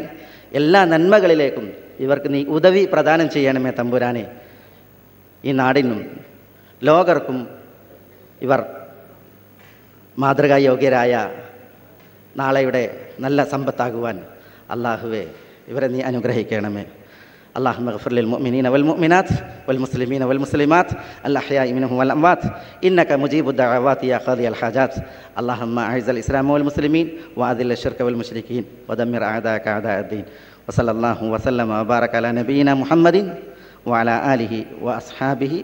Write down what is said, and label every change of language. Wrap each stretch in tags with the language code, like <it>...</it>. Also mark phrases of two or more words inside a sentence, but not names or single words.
<ml>എല്ലാ നന്മകളിലേക്കും ഇവർക്ക് നീ ഉദവി പ്രദാനം ചെയ്യണമേ തമ്പുരാനെ. ഈ നാടിനും ലോകർക്കും ഇവർ മാതൃകായോഗ്യരായ നാളെയുടെ നല്ല സമ്പത്താകുവാൻ അള്ളാഹുവേ ഇവരെ നീ അനുഗ്രഹിക്കണമേ.</ml> <ar>اللهم اغفر للمؤمنين والمؤمنات والمسلمين والمسلمات الأحياء منهم والأموات إنك مجيب الدعوات يا قاضي الحاجات. اللهم أعز الإسلام والمسلمين وأذل الشرك والمشركين ودمر أعداءك أعداء الدين. وصلى الله وسلم وبارك على نبينا محمد وعلى آله وأصحابه أجمعين.</ar>